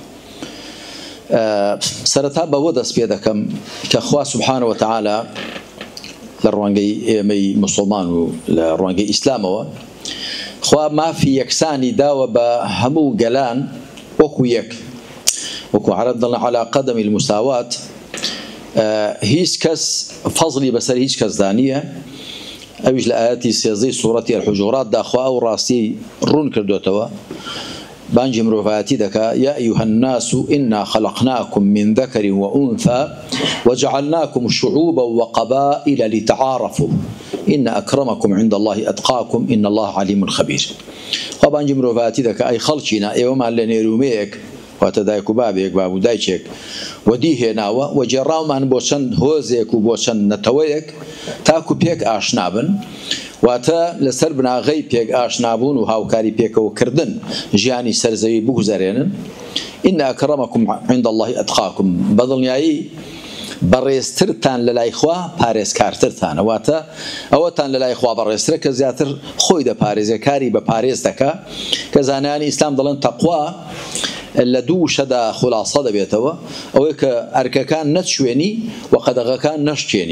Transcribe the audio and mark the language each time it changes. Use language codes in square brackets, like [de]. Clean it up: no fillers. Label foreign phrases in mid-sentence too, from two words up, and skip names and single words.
[ckb] سەرەتا بەوە دەست پێ دەکەم کە خوا [ar] سبحانه وتعالى [ckb] لە ڕوانگەی ئێمەی مسلمان و لە ڕوانگەی ئیسلامەوە خوا مافی یەکسانی داوە بە هەموو گەلان وەکو یەک، وەکو عەرەب دەڵێن [ar] عەلا قەدەمی المساوات. [ckb] هیچ کەس فەزلی بەسەر هیچ کەس دانیە. ئەویش لە ئاەتی 13 سوورەتی الحجورات داخوا ئەو ڕاستی ڕوون کردوێتەوە، بانجی مرۆڤایەتی دەکا: [ar] یا ئەیها الناس ئنا خەلەقناکم من ذەکەر وئونثى وجعلناكم شعوبا وقبائل لتعارفوا إن أكرمكم عند الله أتقاكم إن الله عليم خبير. [ckb] خوا بانجی مرۆڤایەتی دەکا: ئەی خەڵکینە، ئێوەمان لە نێرومەیەک واتە دایک و بابێک، باب و دایکێک وەدی هێناوە و جێڕاومان بۆ چەند هۆزێک و بۆ چەند نەتەوەیەک تاکو پێک ئاشنابن، واتە لەسەر بناغەی پێک ئاشنابوون و هاوکاری پێکەوەکردن ژیانی سەرزەوی بگوزارێنن. [ar] إن أكرمكم عند الله أتقاكم. [ckb] بەدڵنیایی بەڕێزترتان لە لای خوا پارێزکارترتانە، واتە ئەوەتان لە لای خوا بەڕێزترە کە زیاتر خۆی دەپارێزێ، کاری بە پارێز دەکا، کە زانایانی ئیسلام دەڵێن تەقوا لە دوو شەدا خولاسە دەبێتەوە: ئەوەی کە ئەرکەکان نەچوێنی و قەدەغەکان نەشتێنی.